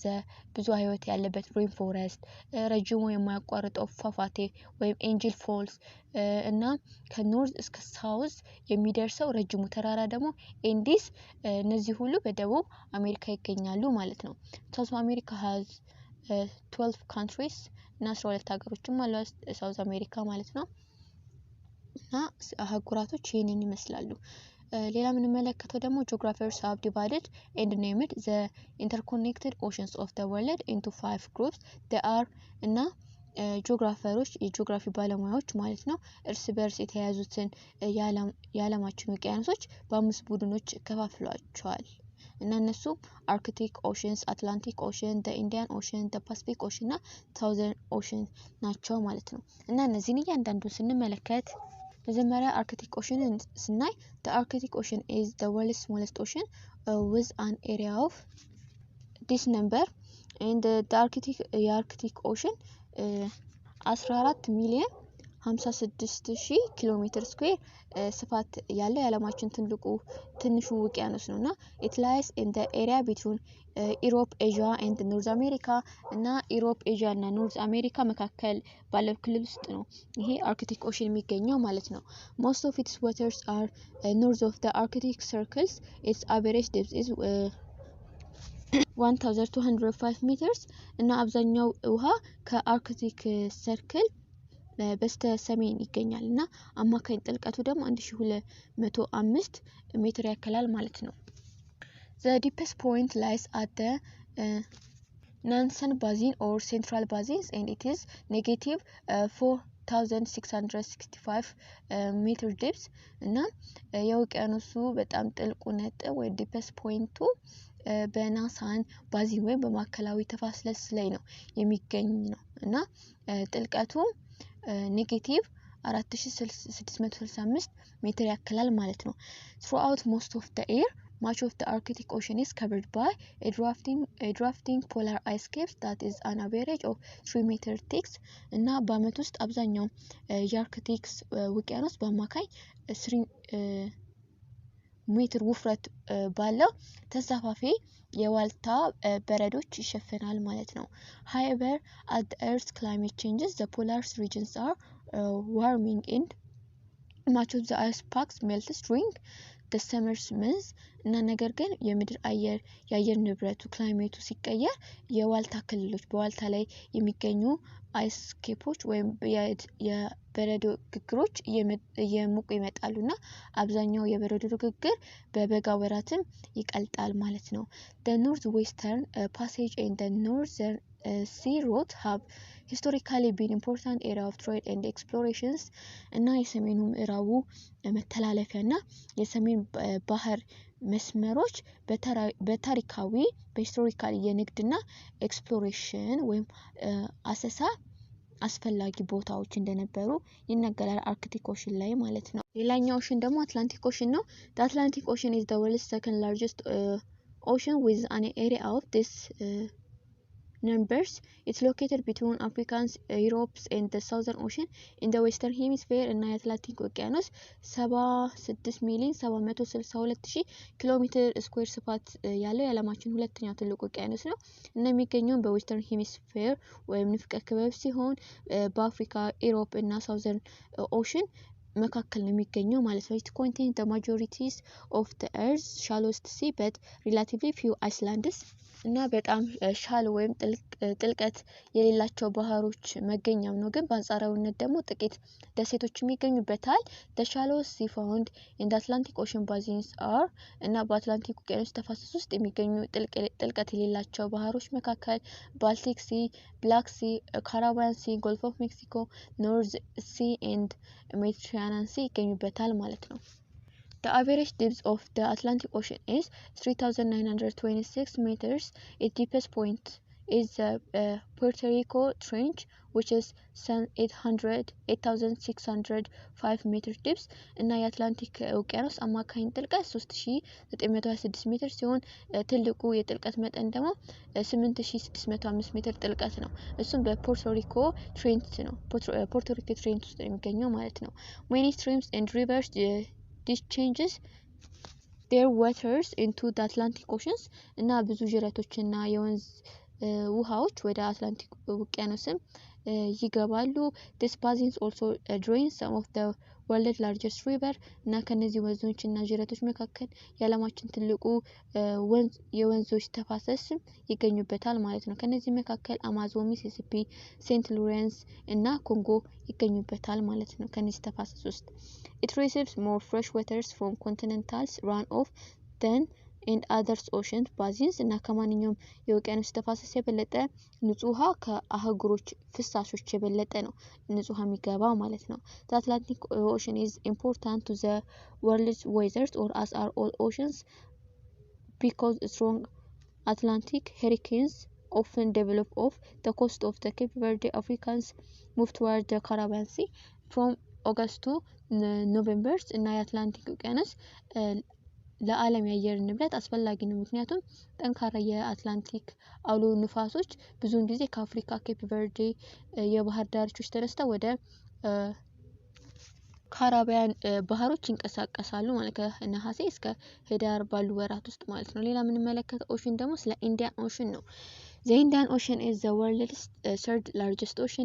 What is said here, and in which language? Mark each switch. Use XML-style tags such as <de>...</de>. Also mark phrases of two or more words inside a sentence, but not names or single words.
<am>ብዙ ህይወት ያለበት ሬን ፎረስት ረጅሙ የማያቋርጠው ፏፏቴ ወይም ኤንጅል ፎልስ እና ከኖርዝ እስከ ሳውዝ የሚደርሰው ረጅሙ ተራራ ደግሞ ኤንዲስ እነዚህ ሁሉ በደቡብ አሜሪካ ይገኛሉ ማለት ነው። ሳውዝ አሜሪካ</am> <en>has 12 countries</en> <am>እና 12 ሀገሮችም አሏት ሳውዝ አሜሪካ ማለት ነው። እና አህጉራቶች ይሄንን ይመስላሉ። ሌላ የምንመለከተው ደግሞ</am> <en>geographers have divided and named the interconnected oceans of the world into 5 groups. They are</en> <am>እና ጂኦግራፈሮች የጂኦግራፊ ባለሙያዎች ማለት ነው እርስ በርስ የተያዙትን የዓለማችን ውቅያኖሶች በአምስት ቡድኖች ከፋፍሏቸዋል እና እነሱ አርክቲክ ኦሽንስ፣ አትላንቲክ ኦሽን፣ ኢንዲያን ኦሽን፣ ፓሲፊክ ኦሽን እና ሳውዘርን ኦሽን ናቸው ማለት ነው። እና እነዚህን እያንዳንዱን ስንመለከት መጀመሪያ አርክቲክ ኦሽንን ስናይ</am> <en>the Arctic Ocean is the world's smallest ocean with an area of this number and the Arctic Ocean</en> <am>14 ሚሊዮን 56000 ኪሎ ሜትር ስኩዌር ስፋት ያለው የዓለማችን ትንሹ ውቅያኖስ ነውና</am> <en>it lies in the area between Europe, Asia and North America</en> <am>እና Europe, Asia እና North America መካከል ባለው ክልል ውስጥ ነው ይሄ አርክቲክ ኦሽን የሚገኘው ማለት ነው።</am> <en>Most of its waters are north of the Arctic circles. Its average depth is 1205 meters</en> <am>እና አብዛኛው ውሃ ከአርክቲክ ሰርክል በስተ ሰሜን ይገኛል እና አማካኝ ጥልቀቱ ደግሞ 1205 ሜትር ያክላል ማለት ነው።</am> <en>The deepest point lies at the Nansen Basin or Central Basins and it is negative 4665 meter depth</en> <am>እና የውቅያኖሱ በጣም ጥልቁ ነጥብ ወይ</am> <en>deepest point</en> <am>በናሳን ባዚን ወይም በማዕከላዊ ተፋሰስ ላይ ነው የሚገኝ ነው እና ጥልቀቱ ኔጌቲቭ 4665 ሜትር ያክላል ማለት ነው።</am> <en>Throughout most of the year, much of the Arctic Ocean is covered by a drafting polar ice caps that is an average of 3 meter thick</en> <am>እና በአመት ውስጥ አብዛኛው የአርክቲክ ውቅያኖስ በአማካኝ 3 ሜትር ውፍረት ባለው ተሳፋፊ የዋልታ በረዶች ይሸፈናል ማለት ነው።</am> <en>However, as the Earth's climate changes, the polar regions are warming and much of the ice packs melts during the summer months</en> <am>እና ነገር ግን የአየር ንብረቱ ክላይሜቱ ሲቀየር የዋልታ ክልሎች በዋልታ ላይ የሚገኙ</am> <en>ice caps</en> <am>ወይም የበረዶ ግግሮች እየሞቁ ይመጣሉና አብዛኛው የበረዶ ግግር በበጋ ወራትም ይቀልጣል ማለት ነው።</am> <en>The northwestern passage and the northern sea route have historically been important area of trade and explorations</en> <am>እና የሰሜኑ ምዕራቡ መተላለፊያና የሰሜን ባህር መስመሮች በታሪካዊ በሂስቶሪካል የንግድና ኤክስፕሎሬሽን ወይም አሰሳ አስፈላጊ ቦታዎች እንደነበሩ ይነገራል አርክቲክ ኦሽን ላይ ማለት ነው። ሌላኛው ኦሽን ደግሞ አትላንቲክ ኦሽን ነው።</am> <en>The Atlantic Ocean is the world's second largest ocean with an area of this numbers. It's located between Africa's, Europe's and the Southern Ocean in the Western Hemisphere</en> <am>እና የአትላንቲክ ውቅያኖስ 76,762,000 ኪሎ ሜትር ስኩዌር ስፋት ያለው የዓለማችን ሁለተኛው ትልቁ ውቅያኖስ ነው እና የሚገኘው በዌስተርን ሄሚስፌር ወይም ንፍቀ ክበብ ሲሆን በአፍሪካ፣ ኢሮፕ እና ሳውዘርን ኦሽን መካከል ነው የሚገኘው ማለት ነው።</am> <en>It contains the majorities of the Earth's shallowest sea but relatively few islands</en> <am>እና በጣም ሻሎ ወይም ጥልቀት የሌላቸው ባህሮች መገኛው ነው ግን በአንጻራዊነት ደግሞ ጥቂት ደሴቶች የሚገኙበታል።</am> <en>The shallowest sea found in the Atlantic Ocean basins are</en> <am>እና በአትላንቲክ ውቅያኖስ ተፋሰስ ውስጥ የሚገኙ ጥልቀት የሌላቸው ባህሮች መካከል ባልቲክ ሲ፣ ብላክ ሲ፣ ካሪቢያን ሲ፣ ጎልፍ ኦፍ ሜክሲኮ፣ ኖርዝ ሲ and ሜዲትራኒያን ሲ ይገኙበታል ማለት ነው።</am> <en>The average depth of the Atlantic Ocean is 3,926 meters. Its deepest point is the Puerto Rico Trench, which is 8,605 meter depth.</en> <am>እና የአትላንቲክ ውቅያኖስ አማካኝ ጥልቀት 3926 ሜትር ሲሆን ትልቁ የጥልቀት መጠን ደግሞ 8605 ሜትር ጥልቀት ነው። እሱም በፖርቶ ሪኮ ትሬንት ነው። ፖርቶ ሪኮ ትሬንት ውስጥ የሚገኘው ማለት ነው።</am> <en>Many streams and rivers discharges their waters into the Atlantic Oceans</en> <am>እና ብዙ ጅረቶችና የወንዝ ውሃዎች ወደ አትላንቲክ ውቅያኖስም ይገባሉ።</am> <en>These basins also drain some of the world's largest river</en> <am>እና ከነዚህ ወንዞችና ጅረቶች መካከል የዓለማችን ትልቁ የወንዞች ተፋሰስ ይገኙበታል ማለት ነው። ከነዚህ መካከል አማዞን፣ ሚሲሲፒ፣ ሴንት ሎሬንስ እና ኮንጎ ይገኙበታል ማለት ነው ከነዚህ ተፋሰስ ውስጥ።</am> <en>It receives more fresh waters from continental runoff than in other ocean basins</en> <am>እና ከማንኛውም የውቅያኖስ ተፋሰስ የበለጠ ንጹህ ውሃ ከአህጉሮች ፍሳሾች የበለጠ ነው ንጹህ ውሃ የሚገባው ማለት ነው።</am> <en>The Atlantic Ocean is important to the world's weather or as are all oceans because strong Atlantic hurricanes often develop off the coast of the Cape Verde. Africans move toward the Caribbean Sea from August to November</en> <am>እና የአትላንቲክ ውቅያኖስ ለዓለም የአየር ንብረት አስፈላጊ ነው። ምክንያቱም ጠንካራ የአትላንቲክ አውሎ ንፋሶች ብዙውን ጊዜ ከአፍሪካ ኬፕ ቨርዴ የባህር ዳርቻዎች ተነስተው ወደ ካራቢያን ባህሮች ይንቀሳቀሳሉ ማለት ከነሐሴ እስከ ህዳር ባሉ ወራት ውስጥ ማለት ነው። ሌላ የምንመለከተው ኦሽን ደግሞ ስለ ኢንዲያን ኦሽን ነው።</am> <en>The Indian Ocean is the world's third largest ocean.</en>